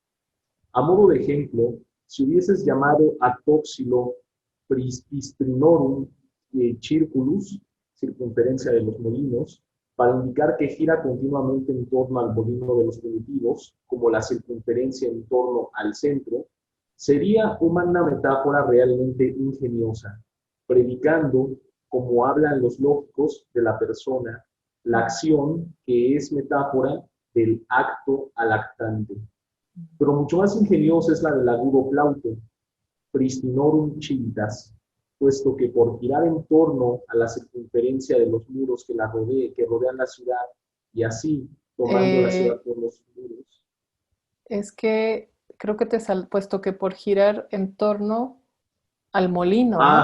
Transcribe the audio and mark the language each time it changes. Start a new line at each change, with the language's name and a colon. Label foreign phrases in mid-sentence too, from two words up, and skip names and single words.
Spanish: A modo de ejemplo, si hubieses llamado a Tóxilo
Latin: Pristrinorum Circulus,
Spanish: circunferencia de los molinos, para indicar que gira continuamente en torno al molino de los primitivos, como la circunferencia en torno al centro, sería una metáfora realmente ingeniosa, predicando, como hablan los lógicos, de la persona, la acción que es metáfora del acto al actante. Pero mucho más ingeniosa es la del agudo Plauto,
Latin: pristinorum civitas,
Spanish: puesto que por girar en torno a la circunferencia de los muros que rodean la ciudad, y así tomando la ciudad por los muros. Es que creo que puesto que por girar en torno al molino, ¿no?